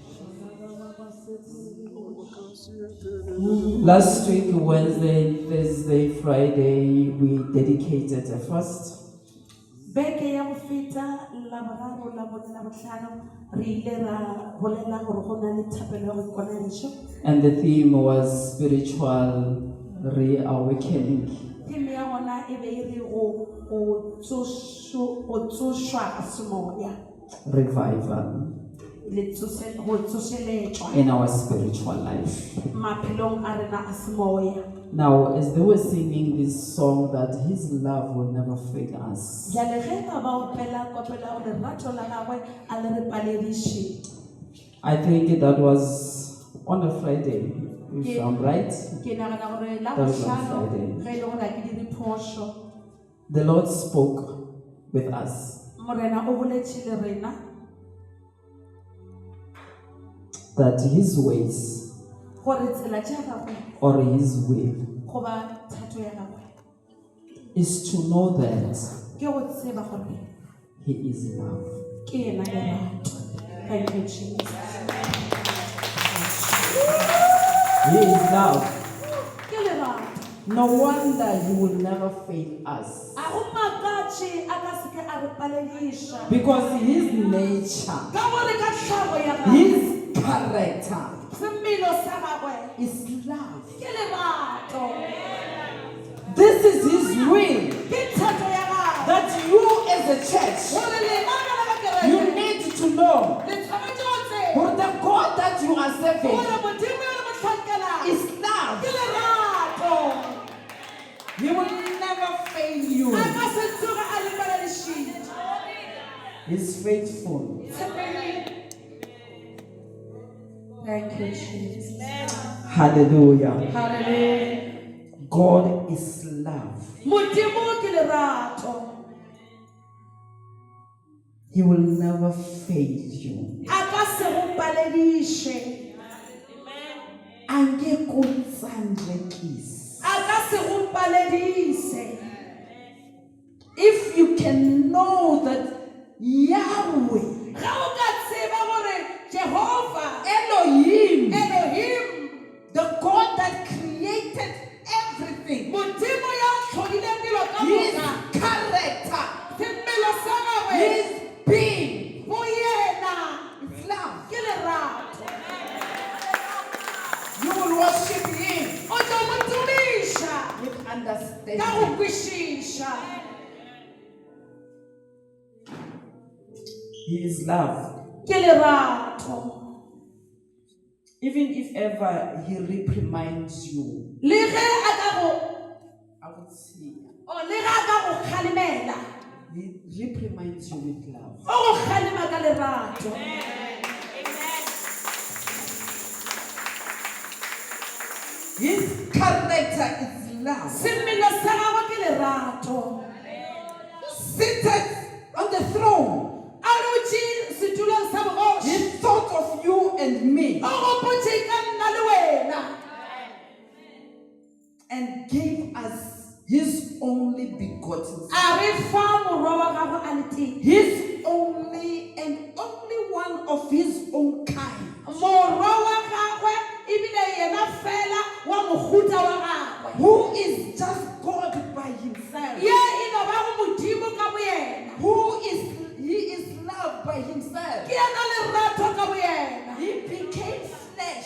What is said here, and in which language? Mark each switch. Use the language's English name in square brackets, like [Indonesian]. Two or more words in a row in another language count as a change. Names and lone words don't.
[English] Last week, Wednesday, Thursday, Friday, we dedicated a fast. [Northern Sotho] Beke ya go feta laboraro la bone la botlhano re ile ra bolela gore go na le thapelo ya go ikwadiša. [English] And the theme was spiritual reawakening. [Northern Sotho] Theme ya gona e be e re go tsošwa ka semoya. [English] Revival [Northern Sotho] Go tsošeletšwa [English] in our spiritual life. [Northern Sotho] maphelong a rena a semoya. [English] Now, as they were singing this song, that His love will never fail us. [Northern Sotho] Jale ge ba opela kopela gore rato la gagwe a le re palediše. [English] I think that was on a Friday, if I'm right. [Northern Sotho] Ke nagana gore la [English] That was on [Northern Sotho] bohlano [English] Friday. [Northern Sotho] ge e le gore a ke di diphošo. [English] The Lord spoke with us [Northern Sotho] Morena o boletše le rena [English] that His ways [Northern Sotho] gore tsela tša gagwe [English] or His will [Northern Sotho] goba thato ya gagwe [English] is to know that [Northern Sotho] ke go tseba gore [English] He is love. [Northern Sotho] ke yena lerato. [English] Thank you, Jesus. He is love. [Northern Sotho] Ke lerato. [English] No wonder He will never fail us. [Northern Sotho] A go makatše a ka seke a re palediša [English] Because His nature, [Northern Sotho] ka gore ka tlhago ya gagwe [English] His character [Northern Sotho] semelo sa gagwe [English] is love. [Northern Sotho] ke lerato. [English] This is His will, [Northern Sotho] Ke thato ya gagwe [English] that you as a church, [Northern Sotho] gore lenana la [English] you [Northern Sotho] bakereke [English] need to know [Northern Sotho] le tshwanetse go tseba [English] for the God that you are serving [Northern Sotho] gore modimo yo le motlhankelang [English] is love. [Northern Sotho] ke lerato. [English] He will never fail you. [Northern Sotho] A ka se tsoge a le paledišitše. [English] He's faithful. Thank you, Jesus. Hallelujah. Hallelujah. God is love. [Northern Sotho] Modimo ke lerato. [English] He will never fail you. [Northern Sotho] A ka se go palediše. Angekho tsanrekisi. A ka se go palediše. [English] If you can know that Yahweh, [Northern Sotho] Ga o ka tseba gore Jehova, Elohim, [English] the God that created everything, [Northern Sotho] Modimo ya tlhodileng dilo ka [English] His [Northern Sotho] moka, [English] character, [Northern Sotho] semelo sa gagwe [English] His being [Northern Sotho] go yena [English] is love. [Northern Sotho] ke lerato. [English] You will worship Him [Northern Sotho] O tlo mo tumiša [English] with [Northern Sotho] ka go [English] understanding. [Northern Sotho] kwešiša. [English] He is love. [Northern Sotho] Ke lerato. [English] Even if ever he reprimands you, [Northern Sotho] le ge a ka go [English] I would say [Northern Sotho] o le ge a ka go kgalemela [English] he reprimands you with love. [Northern Sotho] o go kgalema ka lerato. [English] His character is love. [Northern Sotho] Semelo sa gagwe ke lerato. [English] Seated on the throne, [Northern Sotho] A dutse setulong sa bogoši. [English] he thought of you and me [Northern Sotho] O gopotše ka nna le wena. [English] and gave us his only begotten son. [Northern Sotho] A re fa morwa wa gagwe a le teng. [English] His only and only one of his own kind. [Northern Sotho] Morwa wa gagwe ebile yena fela wa mohuta wa gagwe. [English] Who is just God by himself. [Northern Sotho] Ye e no ba go modimo ka boyena. [English] He is love by himself. [Northern Sotho] Ke yena lerato ka boyena. [English] He became flesh